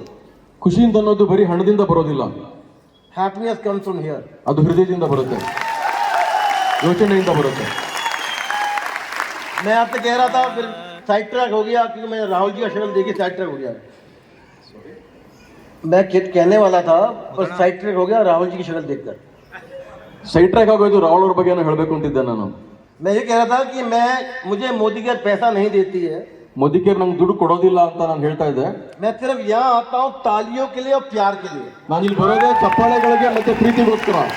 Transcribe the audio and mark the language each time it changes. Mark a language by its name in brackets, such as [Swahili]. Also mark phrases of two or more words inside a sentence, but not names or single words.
[Kannada] ಖುಷಿ ಅಂತ ಅನ್ನೋದು ಬರೀ ಹಣದಿಂದ ಬರೋದಿಲ್ಲ, [English] Happiness comes from here. [Kannada] ಅದು ಹೃದಯದಿಂದ ಬರುತ್ತೆ, ಯೋಚನೆಯಿಂದ ಬರುತ್ತೆ. [Hindi] मैं आपसे कह रहा था, फिर [English] side track [Hindi] हो गया क्योंकि मैं राहुल जी का शक्ल देखी [English] side track [Hindi] हो गया. मैं कहने वाला था पर [English] side track [Hindi] हो गया राहुल जी की शक्ल देखकर. [English] side track [Kannada] ಆಗೋಯ್ತು, ರಾಹುಲ್ ಅವ್ರ ಬಗ್ಗೆ ಹೇಳಬೇಕು ಅಂತಿದ್ದೆ ನಾನು. [Hindi] मैं ये कह रहा था कि मुझे मोदी केयर पैसा नहीं देती है, [Kannada] ಮೋದಿ ಕೇರ್ ನಂಗೆ ದುಡ್ಡು ಕೊಡೋದಿಲ್ಲ ಅಂತ ನಾನು ಹೇಳ್ತಾ ಇದ್ದೆ. [Hindi] मैं सिर्फ यहाँ आता हूँ तालियों के लिए और प्यार के लिए. [Kannada] ನಾನು ಇಲ್ಲಿ ಬರೋದೇ ಚಪ್ಪಾಳೆಗಳಿಗೆ ಮತ್ತೆ ಪ್ರೀತಿಗೋಸ್ಕರ.